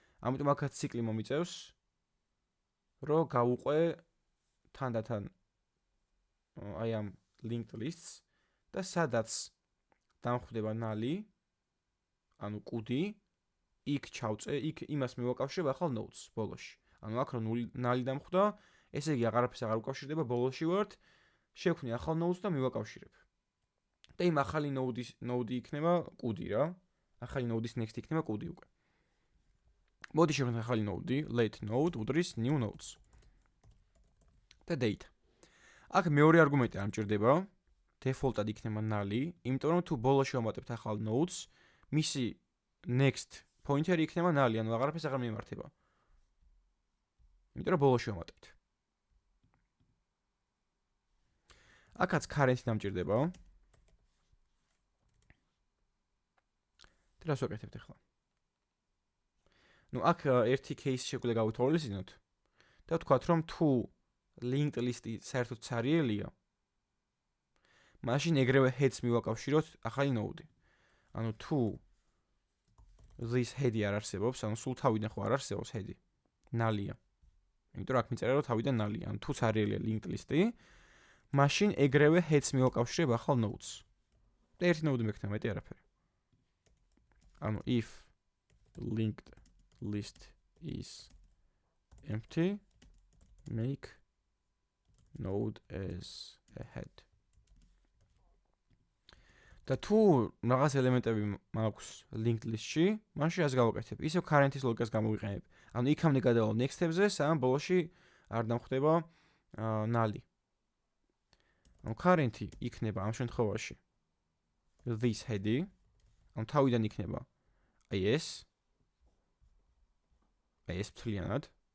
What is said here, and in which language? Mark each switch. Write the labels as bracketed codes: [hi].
[ka] ამიტომ აქაც ციკლი მომიწევს, რომ გავუყვე თანდათან აი ამ linked lists და სადაც დამხვდება ნალი, ანუ კუდი, იქ ჩავწე, იქ იმას მივაკავშირებ ახალ nodes ბოლოში. ანუ აქ რომ ნალი დამხვდა, ესე იგი აღარაფერს აღარ უკავშირდება, ბოლოში ვართ, შევქმნი ახალ nodes და მივაკავშირებ. და იმ ახალი node იქნება კუდი რა. ახალი node-ის next იქნება კუდი უკვე. მოდი შევქმნით ახალი node, let node უდრის new nodes. და data. აქ მეორე არგუმენტი არ მჭირდება. default-ად იქნება ნალი, იმიტომ რომ თუ ბოლოში ვამატებთ ახალ nodes, მისი next pointer-ი იქნება ნალი, ანუ აღარაფერს აღარ მიმართება. იმიტომ რომ ბოლოში ვამატებთ. აქაც current დამჭირდება. რას ვაკეთებთ ახლა? ნუ აქ ერთი case შეგვიძლია გავითვალისწინოთ და ვთქვათ რომ თუ linked list-ი საერთოდ ცარიელია, მაშინ ეგრევე heads მივაკავშიროთ ახალი node-ი. ანუ თუ this head-ი არ არსებობს, ანუ სულ თავიდან ხო არ არსებობს head-ი, ნალია. იმიტომ რომ აქ მიწერა რომ თავიდან ნალია, ანუ თუ ცარიელია linked list-ი, მაშინ ეგრევე heads მივაკავშირებ ახალ nodes. და ერთი node მექნება, მეტი არაფერი. ანუ [en] if linked list is empty, make node as a head. [ka] და თუ რაღაც ელემენტები მაქვს linked list-ში, მაშინ ასე გავაკეთებ. ისევ current-ის ლოგიკას გამოვიყენებ. ანუ იქამდე გადავალ next-ებზე, სანამ ბოლოში არ დამხვდება ნალი. ანუ current-ი იქნება ამ შემთხვევაში this head-ი, ანუ თავიდან იქნება აი ეს მთლიანად.